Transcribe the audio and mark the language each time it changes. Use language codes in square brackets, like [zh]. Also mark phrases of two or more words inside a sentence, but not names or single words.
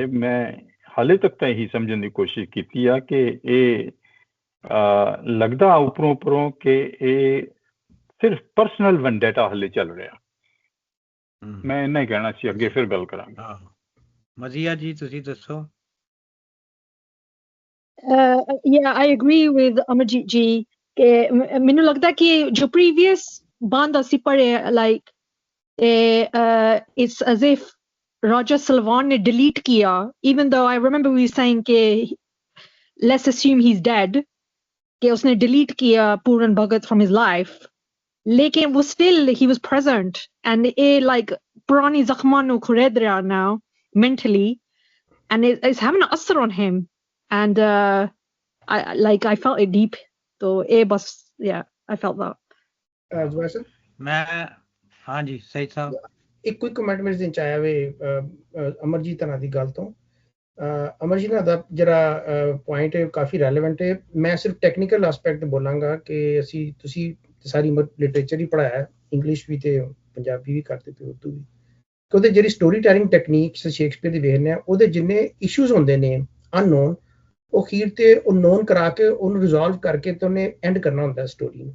[pa] ਮੈਂ ਹਾਲੇ ਤੱਕ ਤਾਂ ਇਹੀ ਸਮਝਣ ਦੀ ਕੋਸ਼ਿਸ਼ ਕੀਤੀ ਆ ਕਿ ਇਹ ਲੱਗਦਾ ਉੱਪਰੋਂ ਕਿ ਇਹ ਸਿਰਫ [en] personal vendetta [pa] ਹਾਲੇ ਚੱਲ ਰਿਹਾ। ਮੈਂ ਇੰਨਾ ਹੀ ਕਹਿਣਾ ਸੀ, ਅੱਗੇ ਫਿਰ ਗੱਲ ਕਰਾਂਗੇ। ਮਜ਼ੀਆ ਜੀ ਤੁਸੀਂ ਦੱਸੋ। Yeah, I agree with Amarjit ji ਕਿ ਮੈਨੂੰ ਲੱਗਦਾ ਕਿ ਜੋ previous ਬੰਦ ਅਸੀਂ ਪੜ੍ਹੇ, [en] like it's as if [hi] Raja Salvan ne delete kiya, [en] even though I remember we were saying ke let's assume he's dead, [hi] के उसने delete किया [en] Puran Bhagat from his life, lekin was still he was present, and like [pa] ਪੁਰਾਣੀ ਜ਼ਖ਼ਮਾਂ ਨੂੰ ਖੁਰੇਦ ਰਿਹਾ [en] now mentally, and it's having an asar on him, and I felt it deep, so bas yeah, I felt that. [pa] ਮੈਂ ਹਾਂਜੀ ਸਹੀ ਸਾਹਿਬ ਇੱਕ [en] quick comment [pa] ਮੇਰੇ ਦਿਨ ਚ ਆਇਆ ਵੇ ਅਮਰਜੀਤ ਨਾਲ ਦੀ ਗੱਲ ਤੋਂ। ਅਮਰਜੀਤ ਨਾਲ ਦਾ ਜਿਹੜਾ ਪੁਆਇੰਟ ਹੈ ਕਾਫੀ ਰੈਲੇਵੈਂਟ ਹੈ। ਮੈਂ ਸਿਰਫ [en] technical aspect [pa] ਬੋਲਾਂਗਾ ਕਿ ਤੁਸੀਂ ਸਾਰੀ ਲਿਟਰੇਚਰ ਹੀ ਪੜ੍ਹਾਇਆ, ਇੰਗਲਿਸ਼ ਵੀ ਤੇ ਪੰਜਾਬੀ ਵੀ ਕਰਦੇ ਪਏ, ਉਰਦੂ ਵੀ, ਕਿ ਉਹਦੇ ਜਿਹੜੀ [en] story telling techniques [pa] ਸ਼ੇਕਸਪੀਅਰ ਦੀ ਵੇਖਦੇ ਆ, ਉਹਦੇ ਜਿੰਨੇ ਇਸ਼ੂਜ਼ ਹੁੰਦੇ ਨੇ ਅਨਨੋਨ, ਉਹ ਅਖੀਰ ਤੇ ਉਹ ਨੋਨ ਕਰਾ ਕੇ ਉਹਨੂੰ ਰਿਜ਼ੋਲਵ ਕਰਕੇ ਤੇ ਉਹਨੇ ਐਂਡ ਕਰਨਾ ਹੁੰਦਾ ਸਟੋਰੀ ਨੂੰ।